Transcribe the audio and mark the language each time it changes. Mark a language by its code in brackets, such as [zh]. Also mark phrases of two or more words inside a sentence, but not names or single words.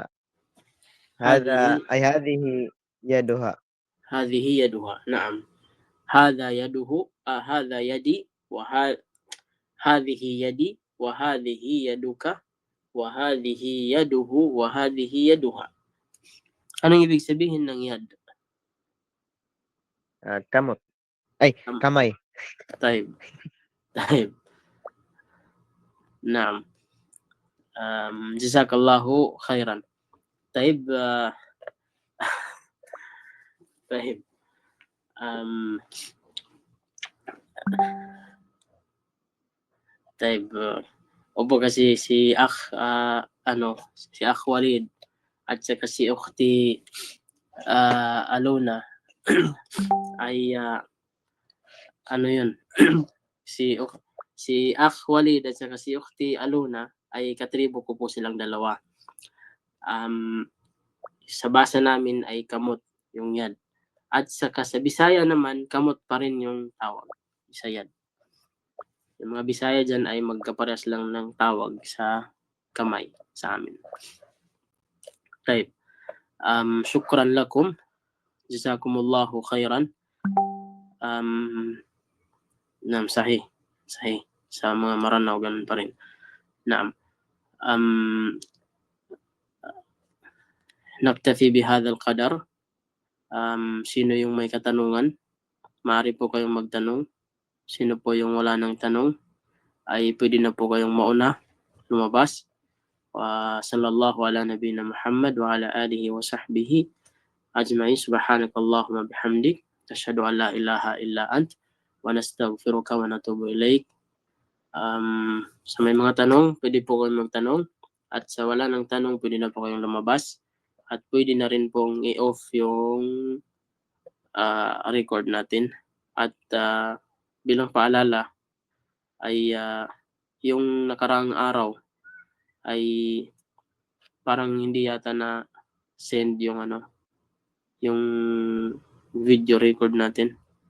[ar] هذه هذه يدها. هذه يدها. نعم. هذا يده. هذا يدي. هذه يدي وهذه يدك وهذه يده وهذه يدها. [tl] Anong ibig sabihin ng yad? Kamot. Kamay. [ar] طيب. نعم. جزاك الله خيرا. طيب. طيب. طيب. [tl] Opo kasi si Akh si Akh Walid at saka si Ukhti Alona ay yun si Akh Walid at saka si Ukhti Alona ay katribo ko po silang dalawa. Sa basa namin ay kamot yung yad. At saka sa Bisaya naman, kamot pa rin yung tawag sa yad. Yung mga Bisaya dyan ay magkaparehas lang ng tawag sa kamay sa amin. Type. [ar] شكرا لكم. جزاكم الله خيرا. نعم، صحيح. [tl] Sa mga Maranaw, ganun pa rin. Naam. [ar] نكتفي بهذا القدر. [tl] Sino yung may katanungan? Maaari po kayong magtanong. Sino po yung wala ng tanong? Ay pwede na po kayong mauna, lumabas. [ar] صلى الله على نبينا محمد وعلى آله وصحبه أجمعين. سبحانك اللهم وبحمدك. تشهد أن لا إله إلا أنت. ونستغفرك ونتوب إليك. [tl] Sa may mga tanong, pwede po kayong magtanong. At sa wala ng tanong, pwede na po kayong lumabas. At pwede na rin pong i-off yung record natin. At bilang paalala ay yung nakaraang araw ay parang hindi yata na send yung yung video record natin.